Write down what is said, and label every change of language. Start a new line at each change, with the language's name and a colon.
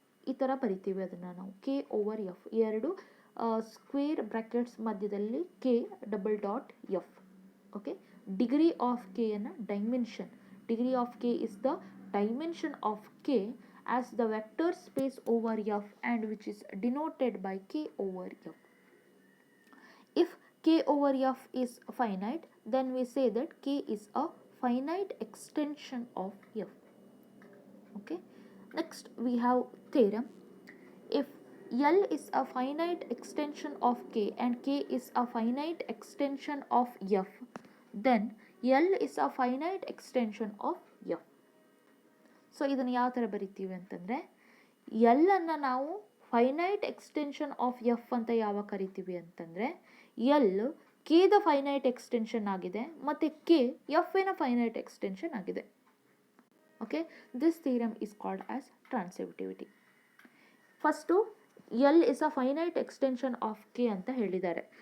Kannada: ಈ ಥರ ಬರಿತೀವಿ ಅದನ್ನು ನಾವು. k over f 2 square brackets ಮಧ್ಯದಲ್ಲಿ k double dot F.
English: Okay, degree of K ಅನ್ನು dimension. Degree of K is the dimension of K as the vector space over F and which is denoted by k over f. If k over f is finite, then we say that k is a finite extension of f. Okay, next we have theorem. If L is a finite extension of k and k is a finite extension of f, then L is a finite extension of f.
Kannada: So ಇದನ್ನು ಯಾವ ಥರ ಬರಿತೀವಿ ಅಂತಂದರೆ, L ಅನ್ನು ನಾವು finite extension of F ಅಂತ ಯಾವಾಗ ಕರಿತೀವಿ ಅಂತಂದರೆ, ಎಲ್ ಕೆದ ಫೈನೈಟ್ ಎಕ್ಸ್ಟೆನ್ಷನ್ ಆಗಿದೆ ಮತ್ತು ಕೆ ಎಫ್ ನ ಫೈನೈಟ್ ಎಕ್ಸ್ಟೆನ್ಷನ್ ಆಗಿದೆ.
English: Okay, this theorem is called as transitivity. First L is a finite extension of K
Kannada: ಅಂತ ಹೇಳಿದ್ದಾರೆ.